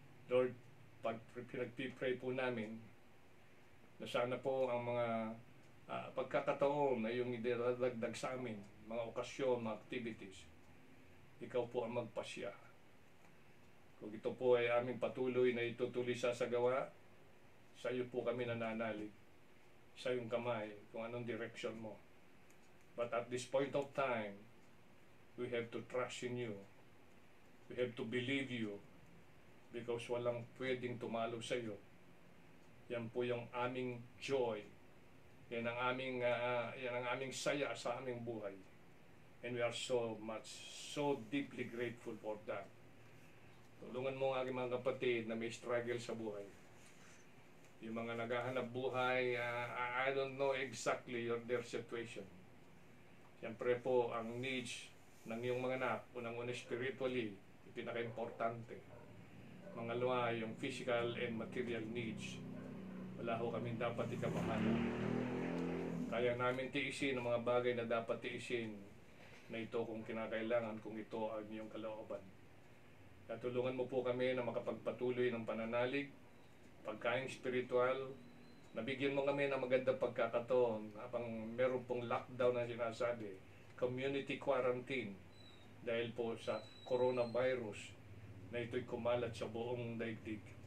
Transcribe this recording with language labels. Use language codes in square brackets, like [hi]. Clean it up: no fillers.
[tl] Lord, pag pinagpipray po namin, na sana po ang mga pagkakataon na yung idadagdag sa amin, mga okasyon, mga activities, ikaw po ang magpasya. Kung ito po ay aming patuloy na itutuloy sa gawa, sa iyo po kami nananalig. Sa iyong kamay, kung anong direction mo. [en] But at this point of time, we have to trust in you. We have to believe you. [tl] Because walang pwedeng tumalo sa iyo. Yan po yung aming joy. Yan ang aming saya sa aming buhay. [en] And we are so deeply grateful for that. [tl] Tulungan mo ang aking mga kapatid na may struggle sa buhay. Yung mga naghahanap buhay, [en] I don't know exactly their situation. [tl] Siyempre po, ang needs ng iyong mga anak, unang-una spiritually, pinaka-importante. Mangalawa, yung [en] physical and material needs. [tl] Wala ho kami dapat ikabahala. Kaya namin tiisin ang mga bagay na dapat tiisin na ito kung kinakailangan, kung ito ang iyong kalooban. At tulungan mo po kami na makapagpatuloy ng pananalig pagkain spiritual. Nabigyan mo kami ng magandang pagkakataon habang meron pong lockdown na sinasabi, community quarantine, dahil po sa coronavirus na ito'y kumalat sa buong daigdig.